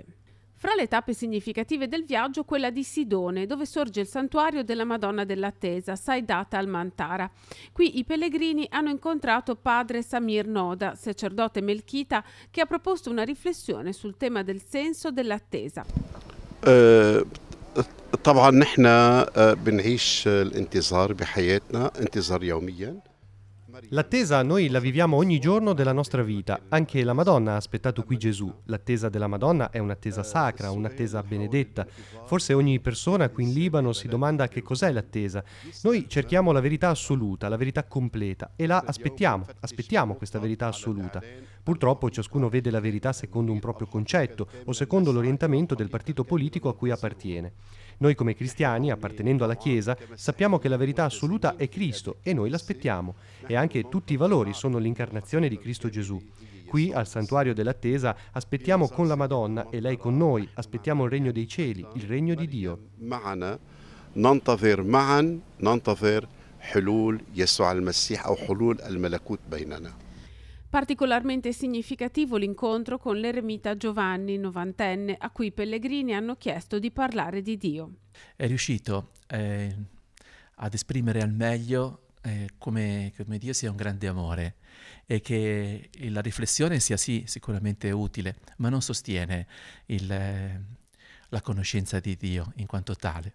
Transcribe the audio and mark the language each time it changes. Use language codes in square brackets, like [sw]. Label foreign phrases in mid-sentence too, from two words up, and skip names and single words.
[it] Fra le tappe significative del viaggio, quella di Sidone, dove sorge il santuario della Madonna dell'Attesa, Saidat al-Mantara. Qui i pellegrini hanno incontrato padre Samir Noda, sacerdote melchita, che ha proposto una riflessione sul tema del senso dell'attesa. [ar] طبعا نحن بنعيش الانتظار بحياتنا انتظار يوميا. [it] L'attesa noi la viviamo ogni giorno della nostra vita. Anche la Madonna ha aspettato qui Gesù. L'attesa della Madonna è un'attesa sacra, un'attesa benedetta. Forse ogni persona qui in Libano si domanda che cos'è l'attesa. Noi cerchiamo la verità assoluta, la verità completa e la aspettiamo questa verità assoluta. Purtroppo ciascuno vede la verità secondo un proprio concetto o secondo l'orientamento del partito politico a cui appartiene. Noi come cristiani, appartenendo alla Chiesa, sappiamo che la verità assoluta è Cristo e noi l'aspettiamo. E anche tutti i valori sono l'incarnazione di Cristo Gesù. Qui, al santuario dell'attesa, aspettiamo con la Madonna e lei con noi, aspettiamo il regno dei cieli, il regno di Dio. [ar] معنا ننتظر معا ننتظر حلول يسوع المسيح أو حلول الملكوت بيننا. [it] Particolarmente significativo l'incontro con l'eremita Giovanni, novantenne, a cui i pellegrini hanno chiesto di parlare di Dio. È riuscito ad esprimere al meglio come Dio sia un grande amore e che la riflessione sia sì sicuramente utile, ma non sostiene la conoscenza di Dio in quanto tale.